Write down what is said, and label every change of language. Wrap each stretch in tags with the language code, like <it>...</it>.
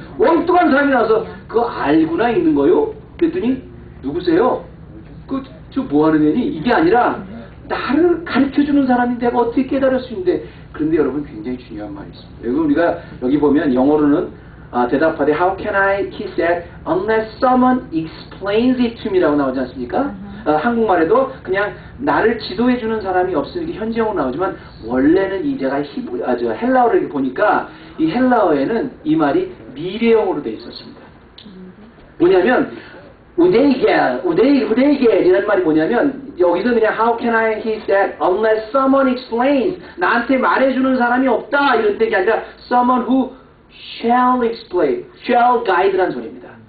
<ko>엉뚱한 사람이 나와서 그거 알고나 있는 거요? 그랬더니 누구세요? 저 뭐하는 애니? 이게 아니라 나를 가르쳐주는 사람인데 내가 어떻게 깨달을 수 있는데. 그런데 여러분 굉장히 중요한 말이 있습니다. 여기 우리가 여기 보면 영어로는 대답하되</ko> <en>How can I? He said unless someone explains it to me</en> <ko>라고 나오지 않습니까? 한국말에도 그냥 나를 지도해주는 사람이 없으니까 현지형으로 나오지만 원래는 이 제가 헬라어를 보니까 이 헬라어에는 이 말이 미래형으로 되어 있었습니다. 뭐냐면 우데이겔이라는 말이 뭐냐면 여기서 그냥</ko> <en>how can I he said unless someone explains</en> <ko>나한테 말해주는 사람이 없다 이런 뜻이 아니라</ko> <en>someone who shall explain shall guide</en> <ko>라는 소리입니다.</ko>